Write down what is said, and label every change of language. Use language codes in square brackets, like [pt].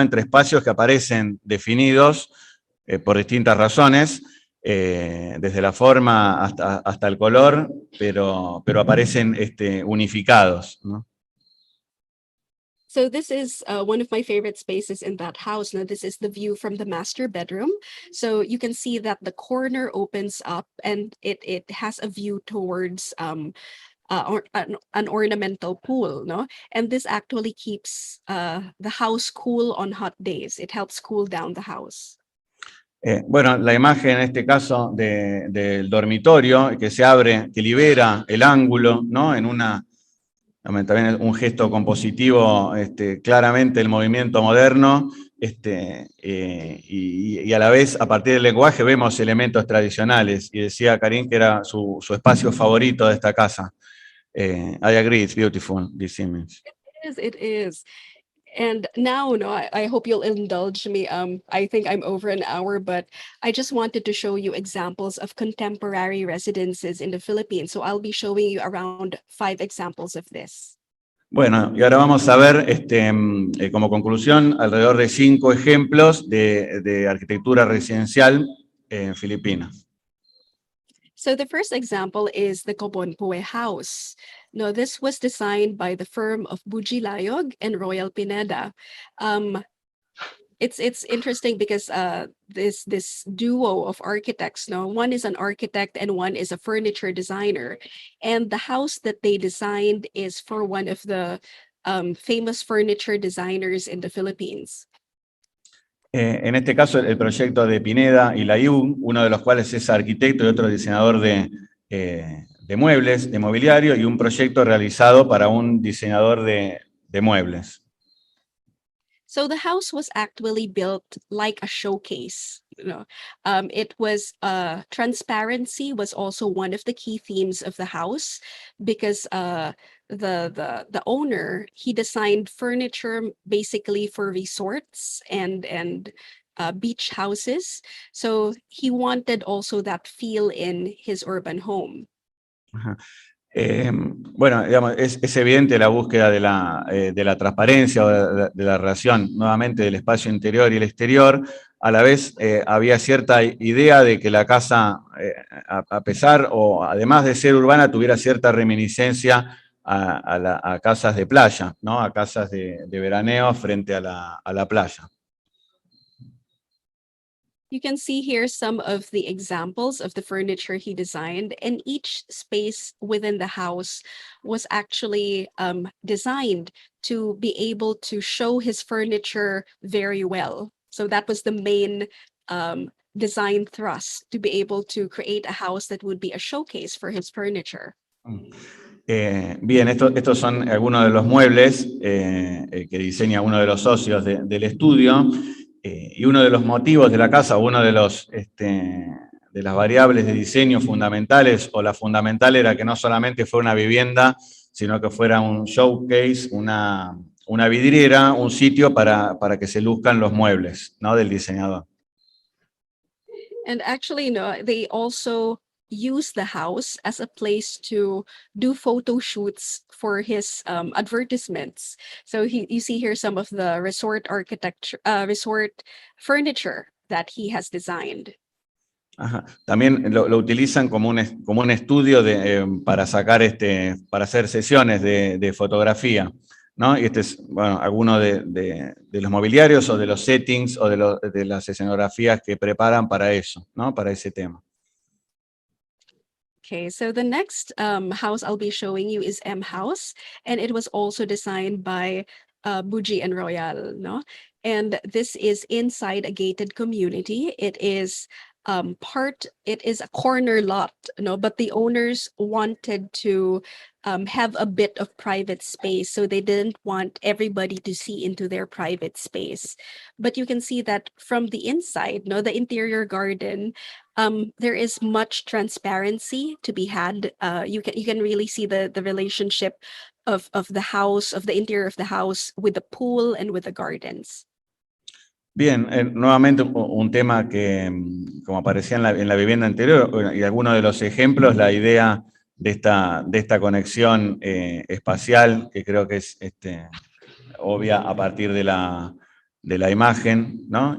[es] Entre espacios que aparecen definidos por distintas razones, desde la forma hasta el color, pero aparecen unificados, ¿no? [en] So this is one of my favorite spaces in that house. Now, this is the view from the master bedroom. So you can see that the corner opens up and it has a view towards or an ornamental pool, no? And this actually keeps the house cool on hot days. It helps cool down the house. [es] Bueno, la imagen en este caso del dormitorio que se abre, que libera el ángulo, ¿no? También es un gesto compositivo, claramente el movimiento moderno, y a la vez, a partir del lenguaje, vemos elementos tradicionales. Y decía Caryn que era su espacio favorito de esta casa. [en] I agree, it's beautiful, this image. It is. And now, I hope you'll indulge me. I think I'm over an hour, but I just wanted to show you examples of contemporary residences in the Philippines. So I'll be showing you around 5 examples of this. [es] Bueno, y ahora vamos a ver, como conclusión, alrededor de 5 ejemplos de arquitectura residencial en Filipinas. [en] So the first example is the Cobonpoe House. Now, this was designed by the firm of Bujilayog and Royal Pineda. It's interesting because this duo of architects, one is an architect and one is a furniture designer, and the house that they designed is for one of the famous furniture designers in the Philippines. [es] En este caso, el proyecto de Pineda y Layún, uno de los cuales es arquitecto y otro diseñador de muebles, de mobiliario, y un proyecto realizado para un diseñador de muebles. [en] So the house was actually built like a showcase. It was transparency was also one of the key themes of the house because the owner, he designed furniture basically for resorts and beach houses. So he wanted also that feel in his urban home. [es] Ajá. Bueno, digamos, es evidente la búsqueda de la transparencia o de la relación nuevamente del espacio interior y el exterior. A la vez había cierta idea de que la casa, a pesar o además de ser urbana, tuviera cierta reminiscencia a casas de playa, ¿no? A casas de veraneo frente a la playa. [en] You can see here some of the examples of the furniture he designed, and each space within the house was actually designed to be able to show his furniture very well. So that was the main design thrust, to be able to create a house that would be a showcase for his furniture. [es] Bien, estos son algunos de los muebles que diseña uno de los socios del estudio, y uno de los motivos de la casa, uno de las variables de diseño fundamentales, o la fundamental, era que no solamente fuera una vivienda, sino que fuera un showcase, una vidriera, un sitio para que se luzcan los muebles, ¿no?, del diseñador. [en] And actually, they also use the house as a place to do photo shoots for his advertisements. So you see here some of the resort architecture, resort furniture that he has designed. [es] Ajá. También lo utilizan como un estudio para hacer sesiones de fotografía, ¿no? Y este es, bueno, alguno de los mobiliarios o de los settings o de las escenografías que preparan para eso, ¿no? Para ese tema. [en] Okay, so the next house I'll be showing you is M House, and it was also designed by Buji and Royal, no? And this is inside a gated community. It is it is a corner lot, but the owners wanted to have a bit of private space, so they didn't want everybody to see into their private space. But you can see that from the inside, the interior garden, there is much transparency to be had. You can really see the relationship of the house, of the interior of the house, with the pool and with the gardens. [es] Bien, nuevamente un tema que, como aparecía en la vivienda anterior, y algunos de los ejemplos, la idea de esta conexión espacial, que creo que es obvia a partir de la imagen, ¿no?